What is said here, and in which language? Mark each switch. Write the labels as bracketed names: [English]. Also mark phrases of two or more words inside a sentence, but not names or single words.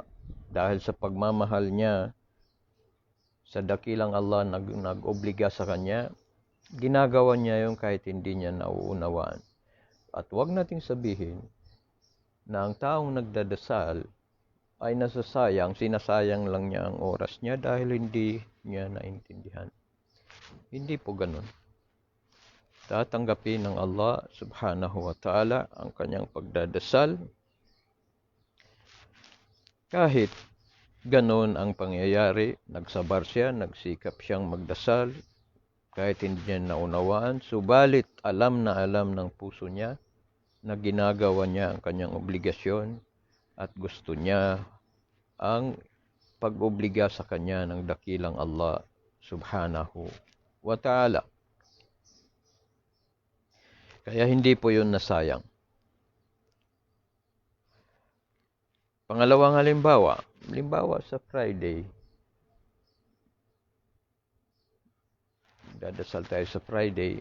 [Filipino] Dahil sa pagmamahal niya sa dakilang Allah nag-obliga sa kanya, ginagawa niya yung kahit hindi niya nauunawaan. At huwag nating sabihin na ang taong nagdadasal ay nasasayang, sinasayang lang niya ang oras niya dahil hindi niya naintindihan. Hindi po ganun. Tatanggapin ng Allah [Arabic] subhanahu wa ta'ala [Filipino] ang kanyang pagdadasal kahit ganun ang pangyayari. Nagsabar siya, nagsikap siyang magdasal kahit hindi niya naunawaan, subalit alam na alam ng puso niya na ginagawa niya ang kanyang obligasyon at gusto niya ang pag-obliga sa kanya ng dakilang Allah [Arabic] subhanahu wa ta'ala. [Filipino] Kaya hindi po yun nasayang. Pangalawang halimbawa sa Friday. Dadasal tayo sa Friday.